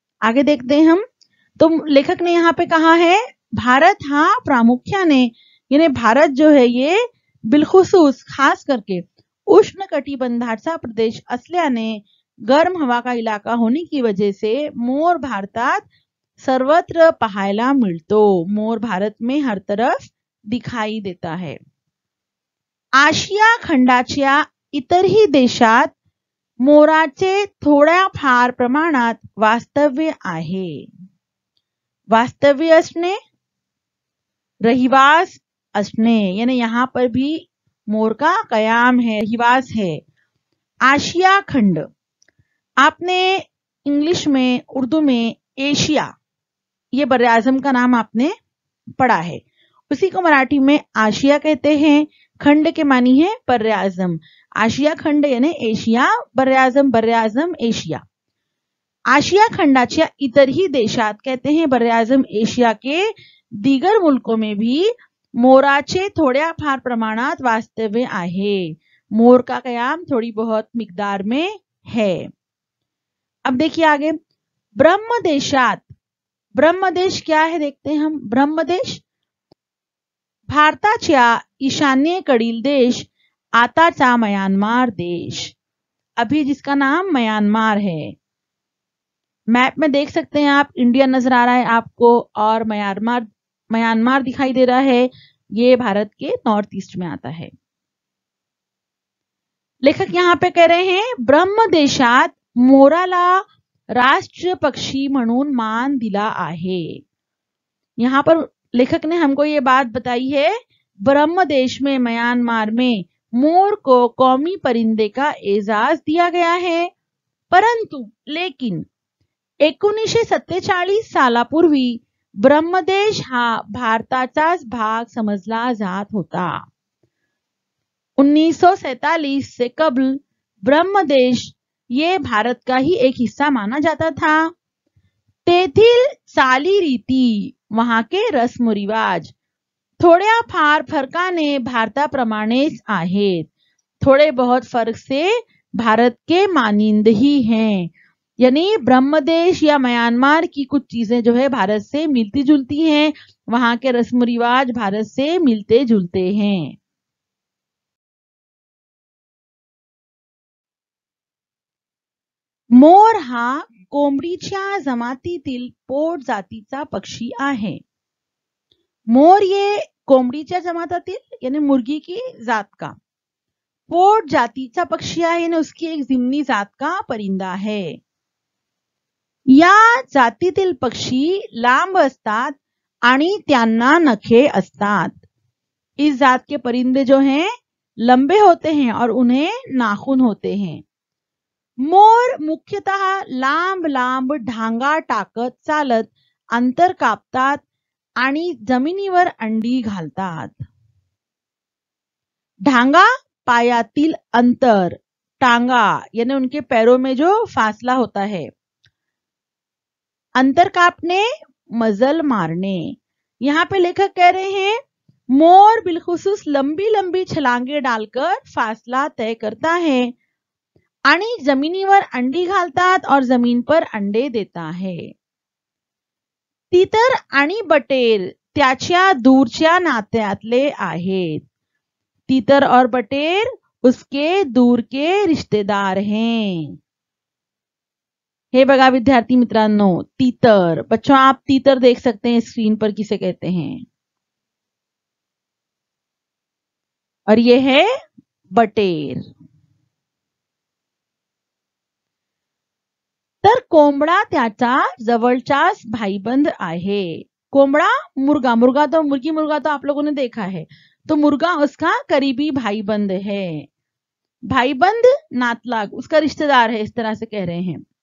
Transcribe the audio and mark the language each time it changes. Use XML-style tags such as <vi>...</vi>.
<hi>आगे देखते हैं हम. तो लेखक ने यहाँ पे कहा है</hi> <mr>भारत हा प्रामुख्याने,</mr> <hi>यानी भारत जो है ये बिलखुसूस खास करके</hi> <mr>उष्ण कटिबंधाचा प्रदेश असल्याने</mr> <hi>गर्म हवा का इलाका होने की वजह से</hi> <mr>मोर भारतात सर्वत्र पाहायला मिळतो.</mr> <hi>मोर भारत में हर तरफ दिखाई देता है.</hi> <mr>आशिया खंडाच्या इतरही देशात मोराचे थोड्या फार प्रमाणात वास्तव्य आहे. वास्तव्य असणे, रहिवास असणे,</mr> <hi>यानी यहाँ पर भी मोर का कयाम है, रहिवास है. आशिया खंड आपने इंग्लिश में, उर्दू में एशिया, ये बर आजम का नाम आपने पढ़ा है. उसी को मराठी में आशिया कहते हैं. खंड के मानी है बर आजम. आशिया खंड यानी एशिया, बर आजम एशिया.</hi> <mr>आशिया खंडाच्या इतरही देशात</mr> <hi>कहते हैं बर आजम एशिया के दीगर मुल्कों में भी</hi> <mr>मोराचे थोड्या फार प्रमाणात वास्तव्य आहे.</mr> <hi>मोर का कयाम थोड़ी बहुत मिकदार में है. अब देखिए आगे, ब्रह्मदेशात. ब्रह्मदेश क्या है देखते हैं हम.</hi> <mr>ब्रह्मदेश भारताच्या ईशान्येकडील देश, आताचा म्यांमार देश,</mr> <hi>अभी जिसका नाम म्यांमार है. मैप में देख सकते हैं आप, इंडिया नजर आ रहा है आपको और म्यांमार दिखाई दे रहा है. ये भारत के नॉर्थ ईस्ट में आता है. लेखक यहाँ पे कह रहे हैं</hi> <mr>ब्रह्मदेशात मोराला राष्ट्र पक्षी म्हणून मान दिला आहे.</mr> <hi>यहाँ पर लेखक ने हमको ये बात बताई है, ब्रह्मदेश में म्यांमार में मोर को कौमी परिंदे का एजाज दिया गया है.</hi> <mr>परंतु</mr> <hi>लेकिन</hi> <mr>1947 सालापूर्वी ब्रह्मदेश हा भारताचाच भाग समजला जात होता.</mr> <hi>1947 से कबल ब्रह्मदेश ये भारत का ही एक हिस्सा माना जाता था.</hi> <mr>तेथील चालीरीती,</mr> <hi>वहां के रस्म रिवाज</hi> <mr>थोड्या फार फरकाने भारताप्रमाणेच आहेत.</mr> <hi>थोड़े बहुत फर्क से भारत के मानिंद ही हैं. यानी ब्रह्मदेश या म्यांमार की कुछ चीजें जो है भारत से मिलती जुलती हैं, वहां के रस्म रिवाज भारत से मिलते जुलते हैं।</hi> <mr>मोर हा कोंबडीच्या जमातीतील पोट जातीचा पक्षी आहे।</mr> <hi>मोर ये</hi> <mr>कोंबडीच्या जमातातील</mr> <hi>यानी मुर्गी की जात का</hi> <mr>पोट जातीचा पक्षी आहे</mr> <hi>यानी उसकी एक जिम्नी जात का परिंदा है।</hi> <mr>या जातीतील पक्षी लांब असतात आणि त्यांना नखे असतात।</mr> <hi>इस जात के परिंदे जो हैं लंबे होते हैं और उन्हें नाखून होते हैं।</hi> <mr>मोर मुख्यतः लांब लांब ढांगा टाकत चालत अंतर कापतात आणि जमिनीवर अंडी घालतात। ढांगा पायातील अंतर,</mr> <hi>टांगा यानी उनके पैरों में जो फासला होता है।</hi> <mr>अंतर कापने, मजल मारने।</mr> <hi>यहाँ पे लेखक कह रहे हैं मोर बिलखुसूस लंबी लंबी छलांगे डालकर फासला तय करता है</hi> <mr>आणि जमिनीवर अंडी घालतात</mr> <hi>और जमीन पर अंडे देता है।</hi> <mr>तितर आणि बटेर त्याच्या दूरच्या नात्यातले आहेत।</mr> <hi>तितर और बटेर उसके दूर के रिश्तेदार हैं।</hi> <mr>हे बघा विद्यार्थी मित्रांनो,</mr> <hi>तीतर, बच्चों आप तीतर देख सकते हैं स्क्रीन पर किसे कहते हैं, और ये है बटेर।</hi> <mr>तर कोंबडा त्याचा जवळचाच भाईबंद आहे। कोंबड़ा</mr> <hi>मुर्गा, मुर्गी मुर्गा तो आप लोगों ने देखा है, तो मुर्गा उसका करीबी भाईबंद है।</hi> <mr>भाईबंद नातलाग</mr> <hi>उसका रिश्तेदार है, इस तरह से कह रहे हैं।</hi>